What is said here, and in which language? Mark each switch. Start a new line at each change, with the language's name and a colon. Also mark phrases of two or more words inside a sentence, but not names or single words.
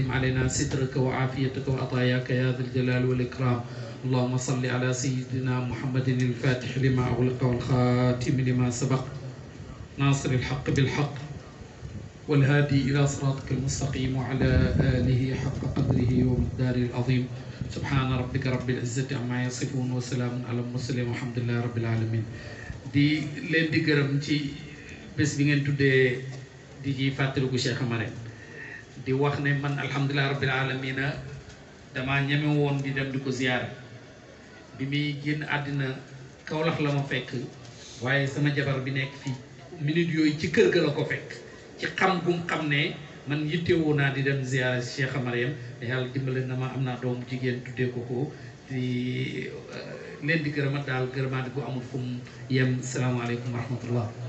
Arabic: علينا سترك وعافيتك وعطاياك يا ذا الجلال والإكرام اللهم صل على سيدنا محمد الفاتح لما أغلق والخاتم لما سبق ناصر الحق بالحق والهادي إلى صراطك المستقيم وعلى آله حق قدره ومقداره العظيم سبحان ربك رب العزة عما يصفون وسلام على المرسلين والحمد لله رب العالمين
Wolof: di leen di gërëm ci bés bi ngeen tuddee di ci fàttaliku
Arabic: Cheikh
Wolof: Amar di wax ne man
Arabic: الحمد لله رب العالمين
Wolof: damaa ñeme woon di dem di ko ziyaara bi muy génn àddina Kawlax la ma fekk waaye sama jabar bi nekk fii minute yooyu ci kër ga la ko fekk ci xam gum xam ne man yittewoo naa di dem ziyaara Cheikh Amar yàlla dimbale na ma am naa doomu jigéen tuddee ko ko di leen di gërëmat daal gërëmaat gu amul fu mu yem
Arabic: السلام عليكم ورحمة الله